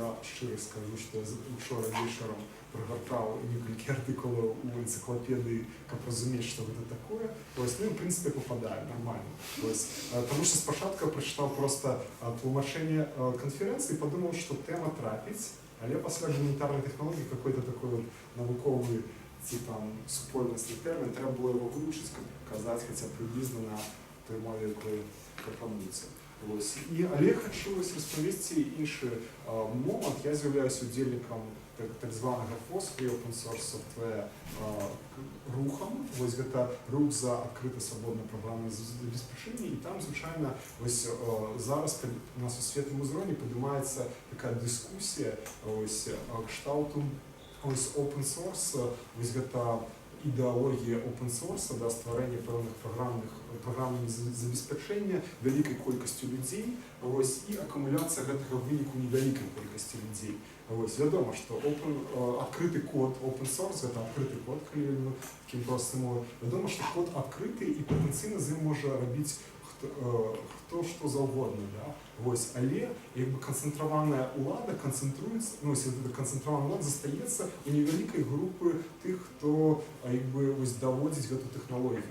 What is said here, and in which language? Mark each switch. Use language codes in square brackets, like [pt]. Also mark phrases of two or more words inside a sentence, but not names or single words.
[be] Я шчыра скажу, што я учора вечарам прагартаў некалькі артыкулаў у энцыклапедыі, каб разумець, што гэта такое. Ну і, в прынцыпе, пападаю нормально. Таму што спачатку прачытаў проста тлумачэнне канферэнцыі і падумаў, што тэма трапіць, але пасля гуманітарнай тэхналогіі [ru] какой-то такой [be] навуковы ці супольнасны тэрмін, трэба было яго вывучыць, каб казаць хаця прыблізна на той мове, якой прапануецца. Але хачу распавесці іншы момант. Я з'яўляюся удзельнікам так званага FOSS, [en] Open Source Software [be] рухам. Гэта рух за адкрыта свабоднае праграмнае забеспячэнне. І там, звычайна, зараз у нас у светлым узроўні падымаецца такая дыскусія кшталту [en] Open Source, [be] гэта ідэалогія [en] open source, [be] стварэння пэўных праграмных забеспячэння вялікай колькасцю людзей і акумуляцыя гэтага выніку невялікай колькасці людзей. Вядома, што адкрыты код, [en] open source, [be] гэта адкрыты код, калі такім простым мовай. Вядома, што код адкрыты і патэнцыйна з ім можа рабіць хто што заўгодна. Але канцэнтраваная ўлада канцэнтруецца, канцэнтраваная ўлада застаецца у невялікай групы тых, хто даводзіць гэту тэхналогію.